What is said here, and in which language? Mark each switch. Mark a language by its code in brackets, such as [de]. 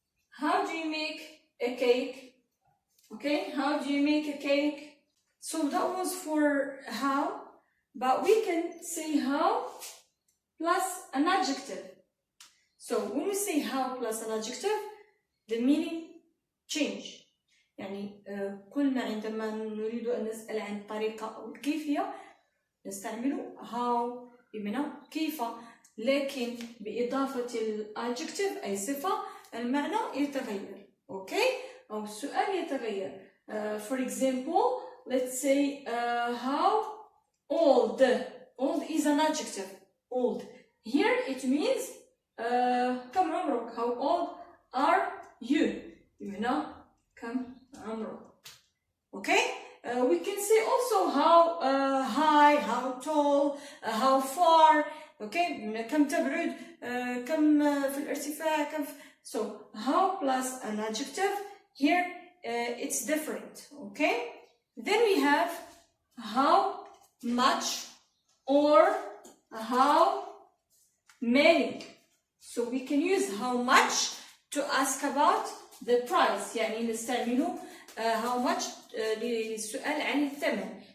[en] How do you make a cake? Okay, how do you make a cake? So that was for how, but we can say how plus an adjective. So when we say how plus an adjective, the meaning change. [ar] يعني كل ما عندما نريد أن نسأل عن الطريقة أو الكيفية نستعمل how بمعنى كيف، لكن بإضافة الadjective أي صفة المعنى يتغير. Okay? أو السؤال يتغير. [en] For example, let's say how old. Old is an adjective. Old. Here it means [ar] كم عمرك? [en] How old are you? [ar] بمعنى كم عمرك. [en] Okay? We can say also how high, how tall, how far. Okay? [ar] كم تبعد, كم في الارتفاع, كم. [en] So how plus an adjective. Here it's different. Okay? Then we have how much or how many. So we can use how much to ask about the price. [ar] يعني نستعمله how much للسؤال عن الثمن.